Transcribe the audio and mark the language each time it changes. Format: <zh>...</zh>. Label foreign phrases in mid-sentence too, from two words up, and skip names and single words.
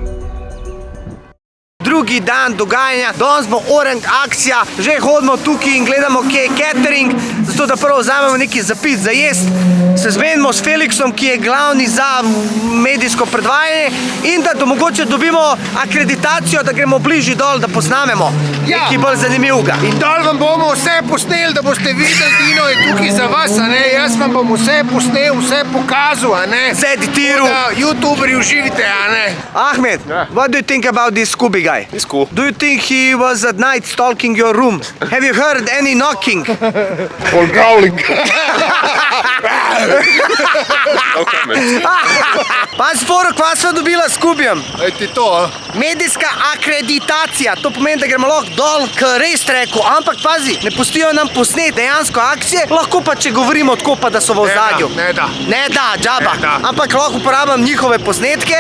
<sl>Drugi dan dogajanja, danes bo Orange akcija, že hodimo tukaj in gledamo, kje je catering, zato da prvo vzamemo neki zapis za jest, se zmenimo s Felixom, ki je glavni za medijsko predvajanje in da mogoče dobimo akreditacijo, da gremo bližje dol, da posnamemo nekaj bolj zanimivega. In dol vam bomo vse posneli, da boste videli, Dino je tukaj za vas, a ne? Jaz vam bom vse posnel, vse pokazal, a ne? Vse editiral. Da youtuberi uživite, a ne?</sl> <en>Ahmed, what do you think about this Scooby guy? He's cool. Do you think he was at night stalking your room? Have you heard any knocking? Or growling. No comment.</en> <sl>Pa sporo, kva sva dobila s Scoobyjem? Ej ti to, a? Medijska akreditacija, to pomeni, da gremo lahko dol k res treku, ampak pazi, ne pustijo nam posnet dejansko akcije, lahko pa če govorimo tako pa, da so v ozadju. Ne da. Ne da, džaba. Ne da. Ampak lahko uporabljam njihove posnetke,</sl>